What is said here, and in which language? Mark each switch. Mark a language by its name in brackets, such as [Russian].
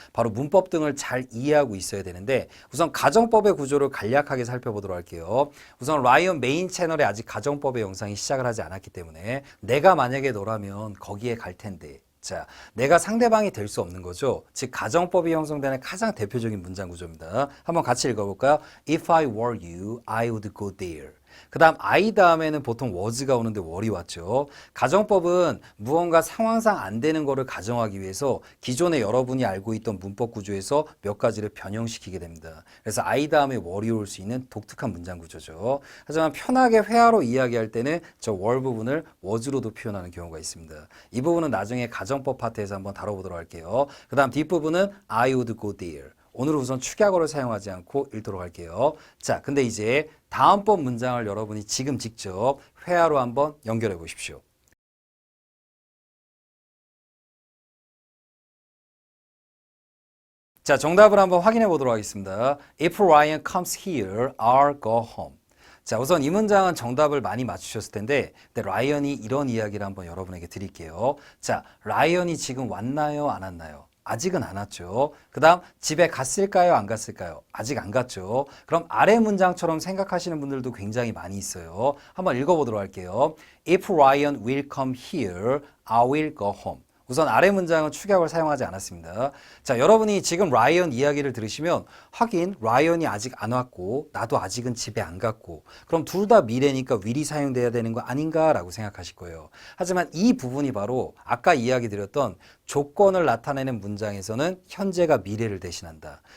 [Korean] 바로 문법 등을 잘 이해하고 있어야 되는데 우선 가정법의 구조를 간략하게 살펴보도록 할게요. 우선 라이언 메인 채널에 아직 가정법의 영상이 시작을 하지 않았기 때문에 내가 만약에 너라면 거기에 갈 텐데. 자, 내가 상대방이 될 수 없는 거죠. 즉 가정법이 형성되는 가장 대표적인 문장 구조입니다. 한번 같이 읽어볼까요? [English] If I were you, I would go there. [Korean] 그 다음 I 다음에는 보통 was가 오는데 were이 왔죠. 가정법은 무언가 상황상 안 되는 거를 가정하기 위해서 기존에 여러분이 알고 있던 문법 구조에서 몇 가지를 변형시키게 됩니다. 그래서 I 다음에 were이 올 수 있는 독특한 문장 구조죠. 하지만 편하게 회화로 이야기할 때는 저 were 부분을 was로도 표현하는 경우가 있습니다. 이 부분은 나중에 가정법 파트에서 한번 다뤄보도록 할게요. 그 다음 뒷부분은 [English] I would go there. [Korean] 오늘은 우선 축약어를 사용하지 않고 읽도록 할게요. 자, 근데 이제 다음법 문장을 여러분이 지금 직접 회화로 한번 연결해 보십시오. 자, 정답을 한번 확인해 보도록 하겠습니다. [English] If Ryan comes here, I'll go home. [Korean] 자, 우선 이 문장은 정답을 많이 맞추셨을 텐데 라이언이 이런 이야기를 한번 여러분에게 드릴게요. 자, 라이언이 지금 왔나요? 안 왔나요? 아직은 안 왔죠. 그 다음 집에 갔을까요? 안 갔을까요? 아직 안 갔죠. 그럼 아래 문장처럼 생각하시는 분들도 굉장히 많이 있어요. 한번 읽어보도록 할게요. [English] If Ryan will come here, I will go home. [Korean] 우선 아래 문장은 축약을 사용하지 않았습니다. 자, 여러분이 지금 라이언 이야기를 들으시면 하긴 라이언이 아직 안 왔고 나도 아직은 집에 안 갔고 그럼 둘 다 미래니까 will이 사용돼야 되는 거 아닌가라고 생각하실 거예요. 하지만 이 부분이 바로 아까 이야기 드렸던 조건을 나타내는 문장에서는 현재가 미래를 대신한다.